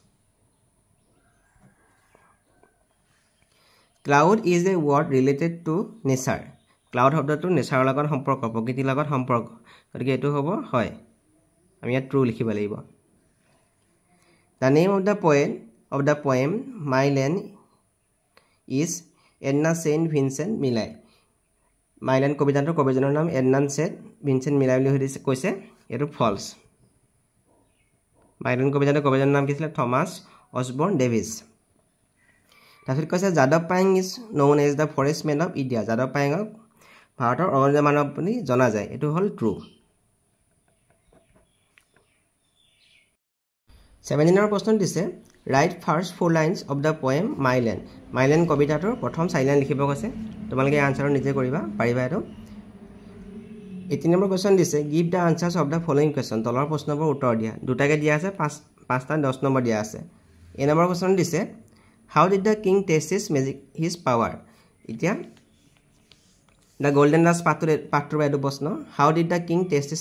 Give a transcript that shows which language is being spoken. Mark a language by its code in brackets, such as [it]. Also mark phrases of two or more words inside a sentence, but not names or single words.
[en] cloud is a word related to nature [as] ক্লাউড শব্দটো নেচাৰৰ লগত সম্পৰ্ক প্ৰকৃতিৰ লগত সম্পৰ্ক গতিকে এটো হ'ব হয় আমি ইয়াত ট্ৰু লিখিব লাগিব [en] The name of the poem My Land is Edna St. Vincent Millay. [as] My Land কবিতাটোৰ কবিজনৰ নাম এডনা ছেইণ্ট ভিনচেণ্ট মিলাই বুলি কৈছে এটো ফলছ My Land কবিতাটোৰ কবিজনৰ নাম কি আছিল থমাস অসবৰ্ন ডেভিছ তাৰপিছত কৈছে যাদৱ পায়েং ইজ [en] known as the forest man of India [as] যাদৱ পায়েঙক ভাৰতৰ অৰণ্য মানৱ বুলি জনা যায় এটো হ'ল ট্ৰু 17 প্ৰশ্ন দিছে [en] write first 4 lines of the poem My Land [as] কবিতাটোৰ প্ৰথম 4 লাইন লিখিব কৈছে তোমালোকে আনসাৰ নিজে কৰিবা পাৰিবা এটো 18 নম্বৰ কোৱেশ্চন দিছে [en] give the answers of the following question [as] তলৰ প্ৰশ্নবোৰ উত্তৰ দিয়া দুটাকে দিয়া আছে 5টা 10 নম্বৰ দিয়া আছে এই নম্বৰ কোৱেশ্চন দিছে [en] how did the king test his power [as] এতিয়া দা গোল্ডেন ডাষ্ট পাঠটোৰ বাইদু প্ৰশ্ন [en] how did the king test his